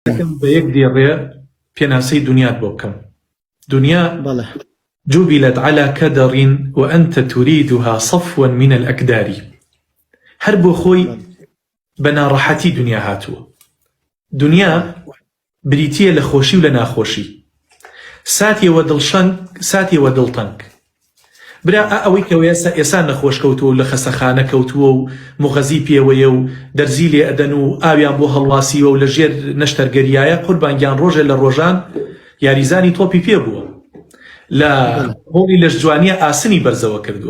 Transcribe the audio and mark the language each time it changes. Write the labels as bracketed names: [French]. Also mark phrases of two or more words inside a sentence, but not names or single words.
[Central Kurdish] دەکەم بە یەک دێڕێ پێناسەی دنیات بۆ بکەم. دنیا بەڵێ [Arabic] جبلت على كدر وأنت تريدها صفوا من الأكدار. [Central Kurdish] هەر بۆ خۆی بە ناڕەحەتی دنیا هاتووە. دنیا بریتیە لە خۆشی و لە ناخۆشی، ساتیەوە دڵشەنگ ساتیەوە دڵتەنگ. برا ئەوەی کەوە ئێسا نەخۆش کەوتووە و لە خەسەخانە کەوتووە و مغەزی پێوەیە و دەرزی لێ ئەدەن و ئاویان بۆ هەڵواسیوە و لە ژێر نەشتەرگەریایە قوربانگیان ڕۆژێ لە ڕۆژان یاریزانی تۆپی پێ بووە، لە هۆڵی لەش جوانیە ئاسنی بەرزەوە کردووە.